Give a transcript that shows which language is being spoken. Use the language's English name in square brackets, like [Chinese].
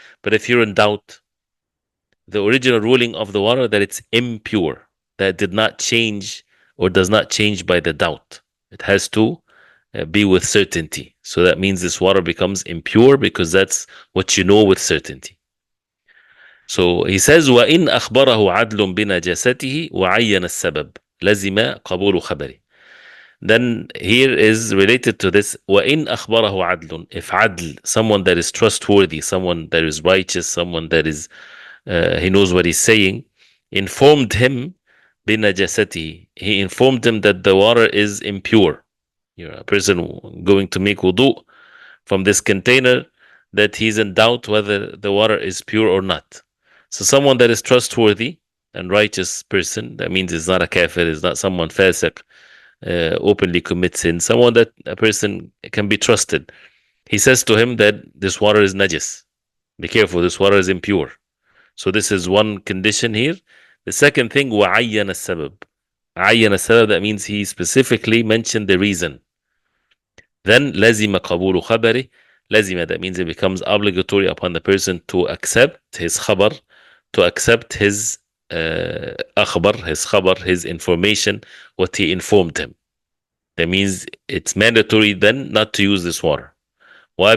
[English] But if you're in doubt, the original ruling of the water that it's impure, that did not change or does not change by the doubt. It has to be with certainty. So that means this water becomes impure because that's what you know with certainty. So he says, [Arabic] وَإِنْ أَخْبَرَهُ عَدْلٌ بِنَجَاسَتِهِ وَعَيَّنَ السَّبَبِ لَزِمَ قَبُولُ خَبَرِهِ. [English] Then here is related to this, [Arabic] وَإِنْ أَخْبَرَهُ عَدْلٌ. [English] If adl, someone that is trustworthy, someone that is righteous, someone that is, he knows what he's saying, informed him بِنَجَاسَتِهِ. He informed him that the water is impure. You're a person going to make wudu from this container, that he's in doubt whether the water is pure or not. So someone that is trustworthy and righteous person, that means is not a kafir, is not someone fasiq, openly commits sin, someone that a person can be trusted. He says to him that this water is najis. Be careful, this water is impure. So this is one condition here. The second thing, [Arabic] وَعَيَّنَ السَّبَبِ. عَيَّنَ السَّبَبِ, [English] that means he specifically mentioned the reason. [Arabic] Then لَزِمَ قَبُولُ خَبَرِ. [English] لَزِمَ, that means it becomes obligatory upon the person to accept his khabar, to accept his akhbar, his information, what he informed him. That means it's mandatory then not to use this water. Why?